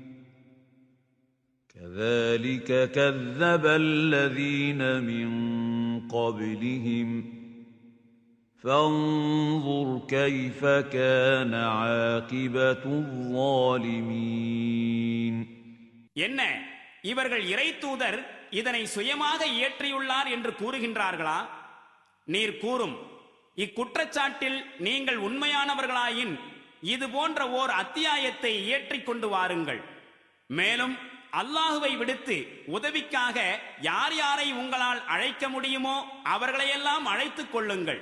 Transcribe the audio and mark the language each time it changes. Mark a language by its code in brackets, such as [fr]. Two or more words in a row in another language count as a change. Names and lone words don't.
[ar] كذلك كذب الذين من قبلهم فانظر كيف كان عاقبة الظالمين. [ta] என்ன இவர்கள் இறை தூதர் இதனை சுயமாக இயற்றியுள்ளார் என்று கூறுகின்றார்களா? நீர் கூறும், இக்குற்றச்சாட்டில் நீங்கள் உண்மையானவர்களாயின் இது போன்ற ஓர் அத்தியாயத்தை இயற்றிக் கொண்டு வாருங்கள். மேலும் அல்லாஹுவை விடுத்து உதவிக்காக யார் யாரை உங்களால் அழைக்க முடியுமோ அவர்களையெல்லாம் அழைத்துக் கொள்ளுங்கள்.